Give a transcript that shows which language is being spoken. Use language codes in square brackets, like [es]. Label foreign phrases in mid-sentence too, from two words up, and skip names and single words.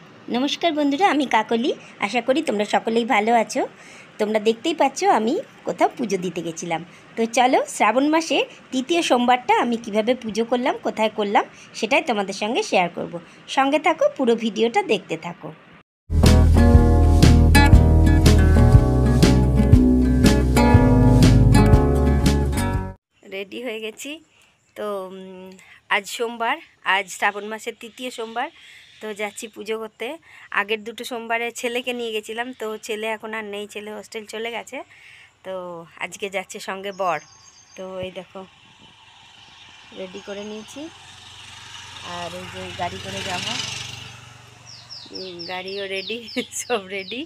[bn] নমস্কার বন্ধুরা আমি কাকলী আশা করি তোমরা সকলেই ভালো আছো। তোমরা দেখতেই পাচ্ছো আমি কোথাও পুজো দিতে গেছিলাম। তো চলো শ্রাবণ মাসে তৃতীয় সোমবারটা আমি কিভাবে পুজো করলাম কোথায় করলাম সেটাই তোমাদের সঙ্গে শেয়ার করব। সঙ্গে থাকো পুরো ভিডিওটা দেখতে থাকো। রেডি হয়ে গেছি। তো আজ সোমবার, আজ শ্রাবণ মাসের তৃতীয় সোমবার। तो जाচ্ছি পুজো করতে। আগের দুটো সোমবারে ছেলেকে নিয়ে গেছিলাম, তো ছেলে এখন আর নেই, ছেলে হোস্টেল চলে গেছে। তো আজকে যাচ্ছে সঙ্গে বর। তো এই দেখো রেডি করে নিয়েছি, আর এই যে গাড়ি করে যাব, গাড়িও রেডি, সব রেডি।